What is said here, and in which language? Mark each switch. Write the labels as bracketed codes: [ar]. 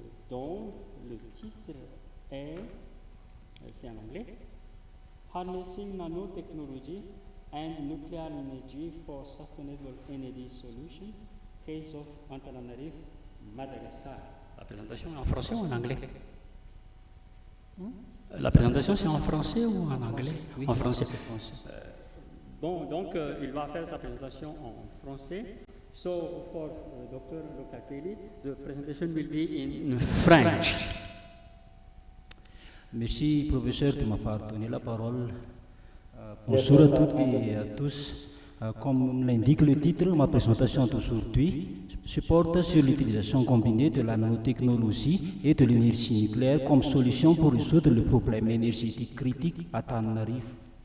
[fr] dont le titre est, c'est en anglais, [en] Harnessing Nanotechnology and Nuclear Energy for Sustainable Energy Solution, [fr] Case of Antananarivo, Madagascar. La présentation est en français ou en anglais? La présentation c'est en français ou en anglais? Oui, en français. Bon, donc il va faire sa présentation en français. [en] So for Dr. Locatelli, the presentation will be in French. [fr] Merci, professeur, de m'avoir donné la parole. Bonjour à toutes et à tous. Comme l'indique le titre, ma présentation d'aujourd'hui se porte sur l'utilisation combinée de la nanotechnologie et de l'énergie nucléaire comme solution pour résoudre le problème énergétique critique à Antananarivo.